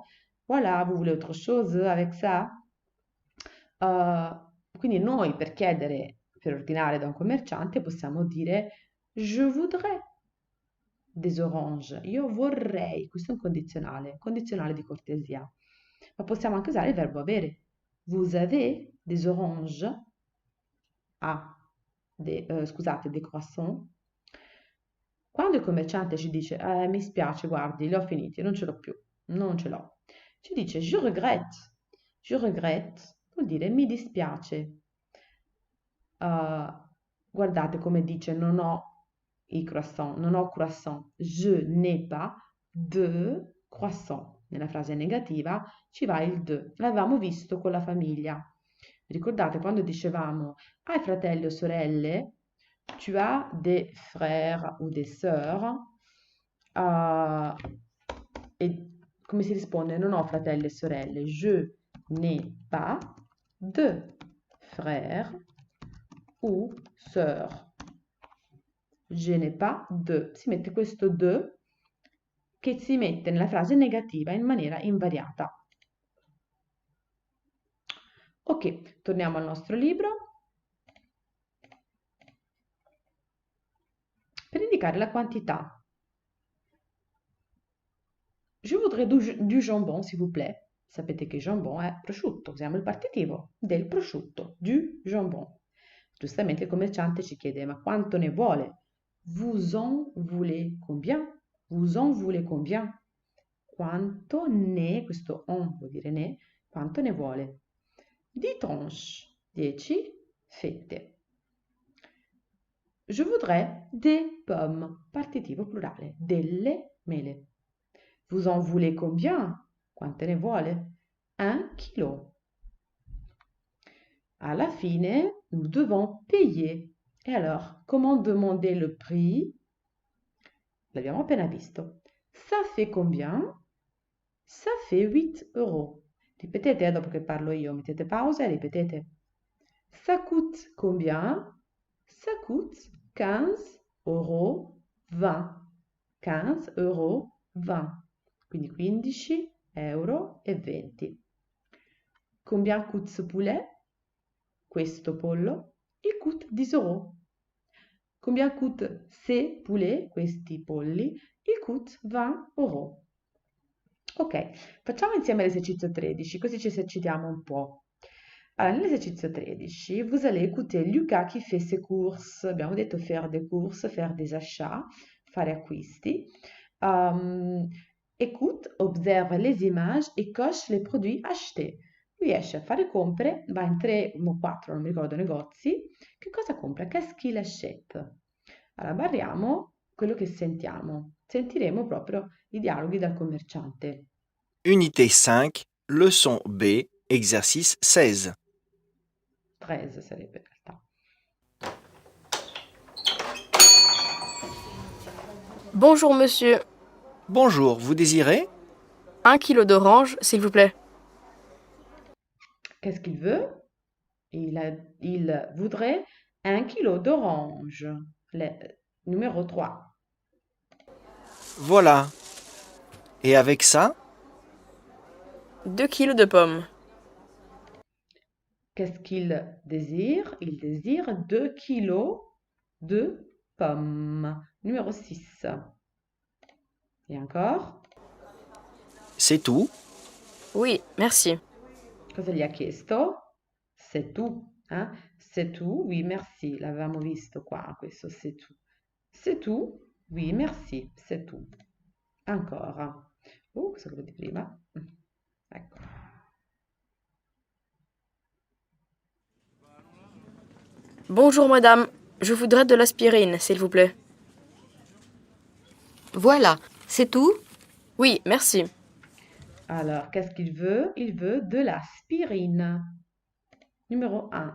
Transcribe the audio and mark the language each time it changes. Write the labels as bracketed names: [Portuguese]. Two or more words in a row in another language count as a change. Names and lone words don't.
[French] Voilà, vous voulez autre chose avec ça? [Italian] Quindi noi per chiedere, per ordinare da un commerciante possiamo dire [French] je voudrais des oranges. [Italian] Io vorrei, questo è un condizionale di cortesia. Ma possiamo anche usare il verbo avere. [French] Vous avez des oranges? [Italian] Ah, scusate, [French] des croissants? [Italian] Quando il commerciante ci dice, mi spiace, guardi, li ho finiti, non ce l'ho più, non ce l'ho. Ci dice, [French] je regrette, [Italian] vuol dire mi dispiace. Guardate come dice, non ho i croissant, non ho croissant. [French] Je n'ai pas de croissant. [Italian] Nella frase negativa ci va il de. L'avevamo visto con la famiglia. Ricordate quando dicevamo, hai fratelli o sorelle? [French] Tu as des frères ou des sœurs? [Italian] E come si risponde? Non ho fratelli e sorelle. [French] Je n'ai pas de frères ou sœurs. Je n'ai pas de. [Italian] Si mette questo de che si mette nella frase negativa in maniera invariata. Ok, torniamo al nostro libro. Per indicare la quantità. [French] Je voudrais du jambon, s'il vous plaît. [Italian] Sapete che jambon è prosciutto, usiamo il partitivo del prosciutto, [French] du jambon. [Italian] Giustamente il commerciante ci chiede, ma quanto ne vuole? [French] Vous en voulez combien? Vous en voulez combien? [Italian] Quanto ne, questo on vuol dire ne, quanto ne vuole? [French] 10 tranches, 10 fette. Je voudrais des pommes, [Italian] partitivo plurale, delle mele. [French] Vous en voulez combien? [Italian] Quante ne vuole? 1 chilo. [French] À la fine, nous devons payer. Et alors, comment demander le prix? [Italian] L'abbiamo appena visto. [French] Ça fait combien? Ça fait 8 euros. [Italian] Ripetete, dopo che parlo io, mettete pausa e ripetete. [French] Ça coûte combien? Ça coûte 15 euros 20. 15 euros 20. [Italian] Quindi 15 euro e 20. [French] Combien coûte ce poulet? [Italian] Questo pollo? [French] Il coûte 10 euros. Combien coûte ces poulets? [Italian] Questi polli? [French] Il coûte 20 euros. [Italian] Ok, facciamo insieme l'esercizio 13, così ci esercitiamo un po'. Allora, nell'esercizio 13, [French] vous allez écouter Lucas qui fait ses courses. [Italian] Abbiamo detto [French] faire des courses, faire des achats, [Italian] fare acquisti. [French] Écoute, observe les images e coche les produits achetés. [Italian] Lui esce a fare compere, va in 3 o 4, non mi ricordo, negozi. Che cosa compra? Qu'est-ce qu'il achète? Allora, barriamo quello che sentiamo. Sentiremo proprio i dialoghi dal commerciante. [French] Unité 5, leçon B, exercice 16. [Italian] 13 sarebbe in realtà. [French] Bonjour monsieur, Bonjour, vous désirez? 1 kilo d'oranges, s'il vous plaît. Qu'est-ce qu'il veut? Il voudrait 1 kilo d'orange. Le- Numéro 3. Voilà. Et avec ça? 2 kilos de pommes. Qu'est-ce qu'il désire? Il désire 2 kilos de pommes. Numéro 6. Et encore? C'est tout? Oui, merci. [Italian] Cosa gli ha chiesto? [French] C'est tout, hein? C'est tout? Oui, merci. [Italian] L'avevamo visto qua, questo [French] c'est tout. C'est tout? Oui, merci, c'est tout. [Italian] Ancora. Cosa quello di prima? Ecco. [French] Bonjour madame, je voudrais de l'aspirine, s'il vous plaît. Voilà, c'est tout? Oui, merci. Alors, qu'est-ce qu'il veut? Il veut de l'aspirine. Numéro 1.